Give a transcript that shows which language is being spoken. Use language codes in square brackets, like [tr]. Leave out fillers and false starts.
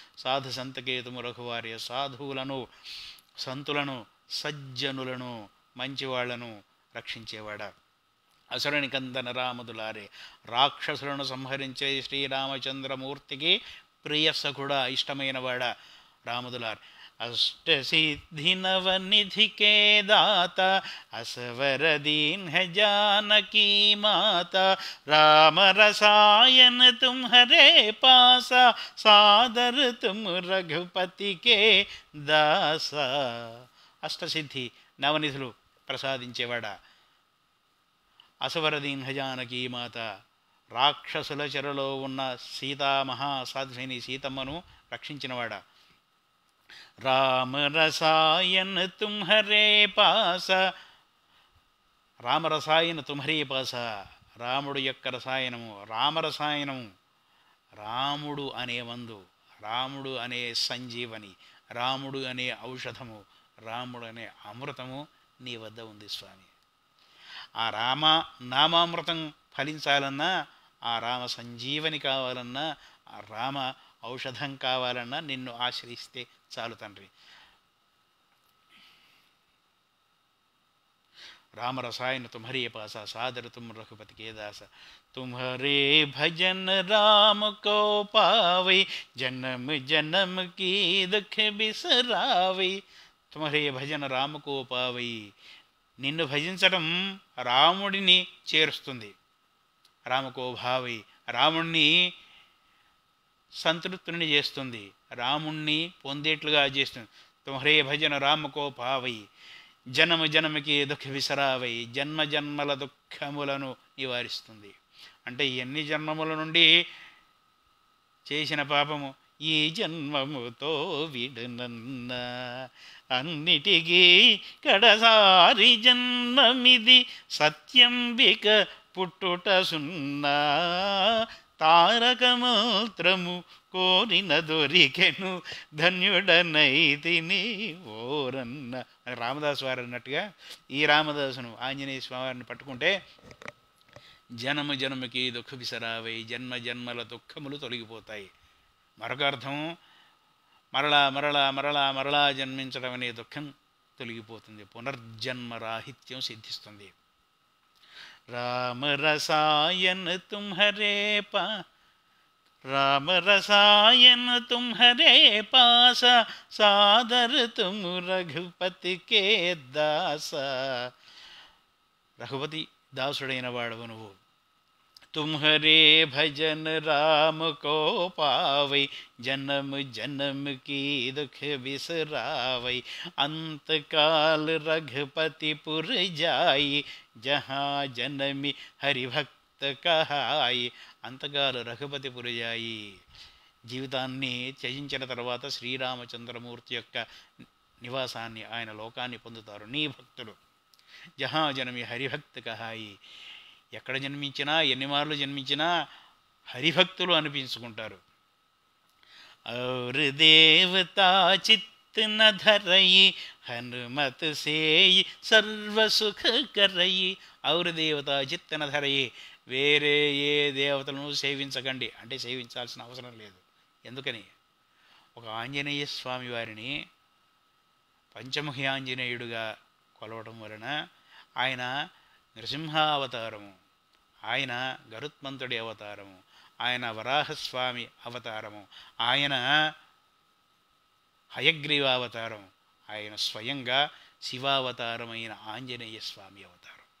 [hi] సాధు సంత్ కే తుమ్ రఖవారే, [te] సాధువులను, సంతులను, సజ్జనులను, మంచివాళ్లను రక్షించేవాడా. [hi] అసుర నికందన రామదులారే, [te] రాక్షసులను సంహరించే శ్రీరామచంద్రమూర్తికి ప్రియసఖుడా, ఇష్టమైనవాడా రామదులార్. [hi] अष्टसिद्धि नवनिधि के दाता, असवर दीन है जानकी माता. राम रसायन तुम्हारे पासा, सादर तुम रघुपति के दासा. [te] అష్టసిద్ధి నవనిధులు ప్రసాదించేవాడా, అసవరదీన్ హజానకీ మాత, రాక్షసుల చెరలో ఉన్న సీతా మహాసాధ్విని సీతమ్మను రక్షించినవాడా. [hi] రామ రసాయన్ తుమ్హరే పాస, రామరసాయన తుమ్హరే పాస. [te] రాముడు యొక్క రసాయనము, రామరసాయనము, రాముడు అనే మందు, రాముడు అనే సంజీవని, రాముడు అనే ఔషధము, రాముడు అనే అమృతము నీ వద్ద ఉంది స్వామి. ఆ రామ నామామృతం ఫలించాలన్నా, ఆ రామ సంజీవని కావాలన్నా, ఆ రామ ఔషధం కావాలన్నా నిన్ను ఆశ్రయిస్తే చాలు తండ్రి. [hi] राम रसायन तुम्हारे पासा, सादर तुम रघुपति के दासा. तुम्हारे भजन राम को पावे, जन्म जन्म की दुख बिसरावे. तुम्हारे भजन राम को पावे, [te] నిన్ను భజించడం రాముడిని చేరుస్తుంది. [hi] రామకో భావై, [te] రాముణ్ణి సంతృప్తుని చేస్తుంది, రాముణ్ణి పొందేట్లుగా చేస్తుంది. [hi] తుమ్హరే భజన రామకో భావై, జన్మ జన్మకి దుఃఖ విసరావై, [te] జన్మ జన్మల దుఃఖములను నివారిస్తుంది. అంటే ఎన్ని జన్మముల నుండి చేసిన పాపము ఈ జన్మముతో విడునన్న, అన్నిటికీ కడసారి జన్మమిది, సత్యంబిక పుట్టుట సున్నా. తారకమాత్రము కోరిన దొరికెను, ధన్యుడనైతిని ఓరన్న. రామదాసు వారు అన్నట్టుగా ఈ రామదాసును ఆంజనేయ స్వామివారిని పట్టుకుంటే జనము [hi] జన్మకి దుఃఖ విసరావై, [te] జన్మ జన్మల దుఃఖములు తొలగిపోతాయి. మరొక అర్థం, మరలా మరలా మరలా మరలా జన్మించడం అనే దుఃఖం తొలగిపోతుంది, పునర్జన్మ రాహిత్యం సిద్ధిస్తుంది. [hi] రామ రసాయన్ తుమ్హరే పా राम रसायन तुम्हारे पास सादर तुम रघुपति के दास. [te] రఘుపతి దాసుడైన వాడవు నువ్వు. [hi] तुम्हारे भजन राम को पावै जन्म जन्म की दुख बिसरावै अंत काल रघुपति पुर जाई जहाँ जन्मी हरिभक्त కహాయి. అంతకాలు రఘుపతి పురజాయి, [te] జీవితాన్ని త్యజించిన తర్వాత శ్రీరామచంద్రమూర్తి యొక్క నివాసాన్ని, ఆయన లోకాన్ని పొందుతారు నీ భక్తులు. [hi] జహా జన్మి హరిభక్త కహాయి, [te] ఎక్కడ జన్మించినా ఎన్ని మార్లు జన్మించినా హరిభక్తులు అనిపించుకుంటారు. [hi] ఔర్ దేవతా చిత్ न धरई हनुमत सेई सर्व सुख करई. ఔర్ దేవత చిత్తన ధరయి, [te] వేరే ఏ దేవతలను సేవించకండి అంటే సేవించాల్సిన అవసరం లేదు. ఎందుకని? ఒక ఆంజనేయ స్వామి వారిని పంచముఖి ఆంజనేయుడుగా కొలవడం వలన ఆయన నృసింహావతారము, ఆయన గరుత్మంతుడి అవతారము, ఆయన వరాహస్వామి అవతారము, ఆయన హయగ్రీవావతారం, ఆయన స్వయంగా శివావతారమైన ఆంజనేయ స్వామి అవతారం.